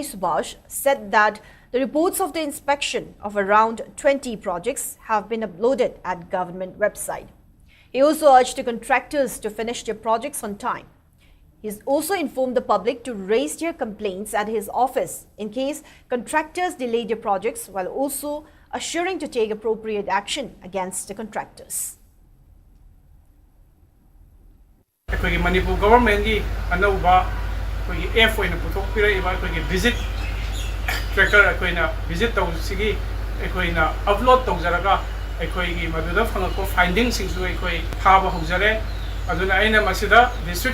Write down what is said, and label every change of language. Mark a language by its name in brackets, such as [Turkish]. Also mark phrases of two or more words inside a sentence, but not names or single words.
[English] Subhash said that the reports of the inspection of around 20 projects have been uploaded at government website. He also urged the contractors to finish their projects on time. He has also informed the public to raise their complaints at his office in case contractors delay their projects, while also assuring to take appropriate action against the contractors. [Manipuri] Manipur government gi anauba F oina puthokpira iba [English] visit tracker [Manipuri] visit tawsigi upload tawjaraga maduda phangako findings singsu thaba hojare aduna aina masida district